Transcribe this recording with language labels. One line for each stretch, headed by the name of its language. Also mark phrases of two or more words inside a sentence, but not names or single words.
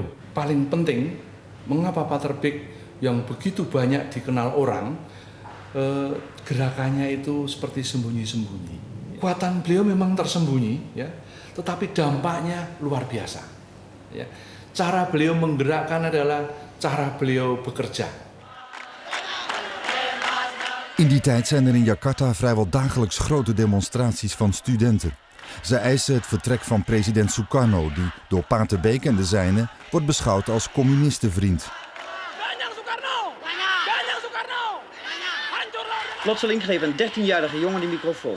Indonesian: Paling penting, mengapa Pater Beek yang begitu banyak dikenal orang, gerakannya itu seperti sembunyi-sembunyi. Kekuatan beliau memang tersembunyi, ya, tetapi dampaknya luar biasa. Ya. Cara beliau menggerakkan adalah cara beliau bekerja.
Dutch: In die tijd zijn er in Jakarta vrijwel dagelijks grote demonstraties van studenten. Ze eisen het vertrek van president Sukarno, die door pater Beek en de zijnen wordt beschouwd als communistenvriend. Plotseling greep een 13-jarige jongen de microfoon.